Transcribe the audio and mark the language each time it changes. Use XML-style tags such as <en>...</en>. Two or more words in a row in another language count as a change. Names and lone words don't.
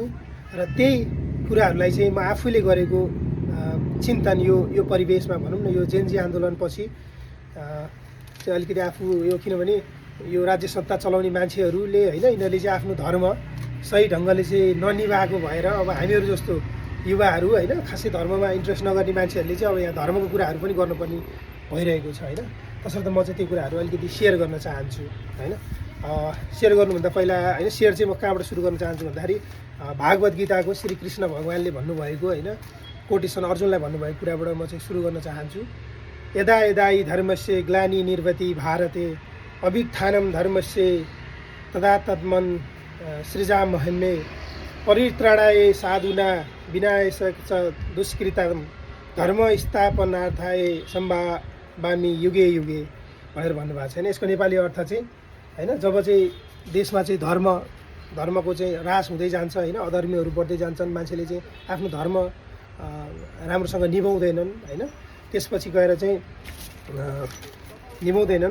<ne>र त्यही कुराहरूलाई चाहिँ म आफूले गरेको चिन्तन यो परिवेशमा भनौँ न, यो जेनजी आन्दोलनपछि चाहिँ अलिकति आफू यो, किनभने यो राज्य सत्ता चलाउने मान्छेहरूले होइन यिनीहरूले चाहिँ आफ्नो धर्म सही ढङ्गले चाहिँ ननिभाएको भएर अब हामीहरू जस्तो युवाहरू होइन खासै धर्ममा इन्ट्रेस्ट नगर्ने मान्छेहरूले चाहिँ अब यहाँ धर्मको कुराहरू पनि गर्नुपर्ने भइरहेको छ होइन। तसर्थ म चाहिँ त्यो कुराहरू अलिकति सेयर गर्न चाहन्छु होइन। सेयर गर्नुभन्दा पहिला होइन, सेयर चाहिँ म कहाँबाट सुरु गर्न चाहन्छु भन्दाखेरि भागवत गीताको श्री कृष्ण भगवान्ले भन्नुभएको होइन कोटेसन अर्जुनलाई भन्नुभएको कुराबाट म चाहिँ सुरु गर्न चाहन्छु।</ne> <sa>यदा यदा हि धर्मस्य ग्लानि निर्वति भारते अभ्युत्थानं धर्मस्य तदा तद्मन सृजामहन्ये परित्राणाय साधुना विनाश दुष्कृतं धर्म स्थापनार्थाय सम्भावामि युगे युगे</sa> <ne>भनेर भन्नुभएको छ होइन। यसको नेपाली अर्थ चाहिँ होइन, जब चाहिँ देशमा चाहिँ धर्मको चाहिँ ह्रास हुँदै जान्छ होइन, अधर्मीहरू बढ्दै जान्छन्, मान्छेले चाहिँ आफ्नो धर्म राम्रोसँग निभाउँदैनन् होइन, त्यसपछि गएर चाहिँ निभाउँदैनन्।</ne>